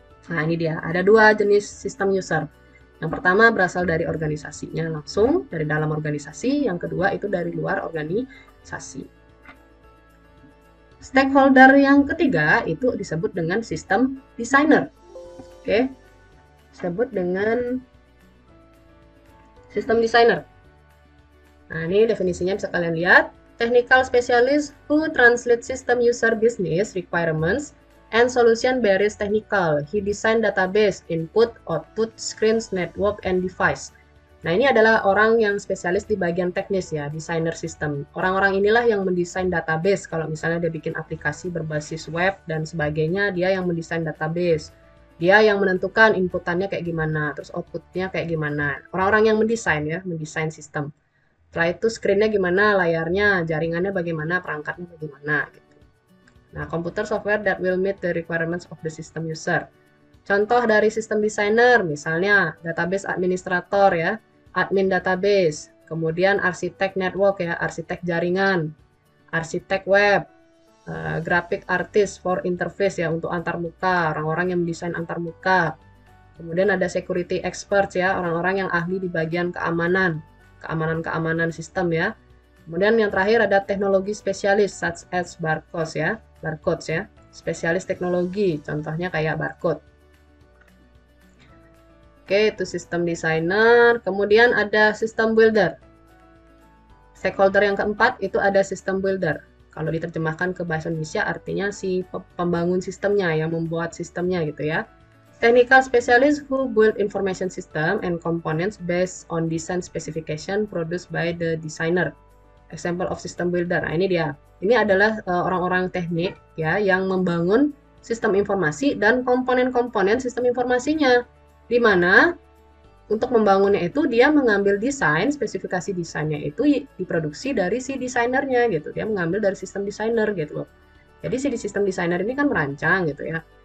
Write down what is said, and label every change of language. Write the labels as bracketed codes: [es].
[id] Nah ini dia, ada dua jenis sistem user. Yang pertama berasal dari organisasinya langsung, dari dalam organisasi. Yang kedua itu dari luar organisasi. Stakeholder yang ketiga itu disebut dengan sistem designer. Oke, disebut dengan sistem designer. Nah, ini definisinya bisa kalian lihat. [en] Technical specialist who translate system user business requirements and solution barriers technical. He design database, input, output, screens, network, and device. [id] Nah, ini adalah orang yang spesialis di bagian teknis ya, desainer sistem. Orang-orang inilah yang mendesain database. Kalau misalnya dia bikin aplikasi berbasis web dan sebagainya, dia yang mendesain database. Dia yang menentukan inputannya kayak gimana, terus outputnya kayak gimana. Orang-orang yang mendesain ya, mendesain sistem. Setelah itu screen-nya gimana, layarnya, jaringannya bagaimana, perangkatnya bagaimana gitu. [en] Nah, computer software that will meet the requirements of the system user. [id] Contoh dari sistem designer, misalnya database administrator ya, admin database, kemudian arsitek network ya, arsitek jaringan, arsitek web, [en] graphic artist for interface [id] ya, untuk antarmuka, orang-orang yang mendesain antarmuka. Kemudian ada security expert ya, orang-orang yang ahli di bagian keamanan sistem ya. Kemudian yang terakhir ada teknologi spesialis [en] such as barcodes [id] ya, spesialis teknologi, contohnya kayak barcode. Oke, itu sistem designer. Kemudian ada sistem builder. Stakeholder yang keempat itu ada sistem builder. Kalau diterjemahkan ke bahasa Indonesia artinya si pembangun sistemnya, yang membuat sistemnya gitu ya. [en] Technical specialist who build information system and components based on design specification produced by the designer. Example of system builder. [id] Nah, ini dia. Ini adalah orang-orang teknik ya yang membangun sistem informasi dan komponen-komponen sistem informasinya. Di mana untuk membangunnya itu dia mengambil desain, spesifikasi desainnya itu diproduksi dari si desainernya gitu. Dia mengambil dari sistem desainer gitu loh. Jadi si sistem desainer ini kan merancang gitu ya.